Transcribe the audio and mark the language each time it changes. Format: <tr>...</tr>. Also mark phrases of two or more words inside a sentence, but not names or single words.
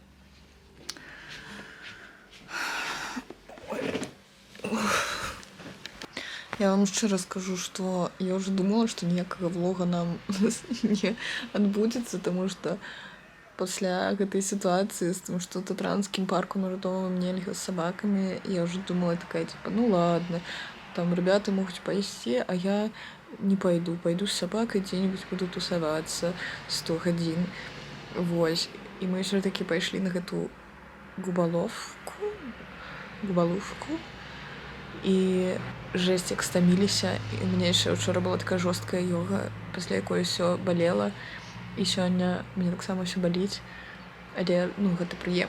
<ru>Я вам еще расскажу, что я уже думала, что никакого влога нам не отбудется, потому что после этой ситуации с тем, что Татранским парком Рудовым нельзя с собаками, я уже думала такая, типа, ну ладно, там ребята могут пойти, а я не пойду. Пойду с собакой, где-нибудь буду тусоваться 100 годин. Вот. И мы еще таки пошли на эту губаловку.</ru> <be>І жесть, як стаміліся. І у мяне яшчэ ўчора была такая жорсткая йога, пасля якой ўсё балела. І сёння мне таксама ўсё баліць. Але, ну, гэта прыемна.</be>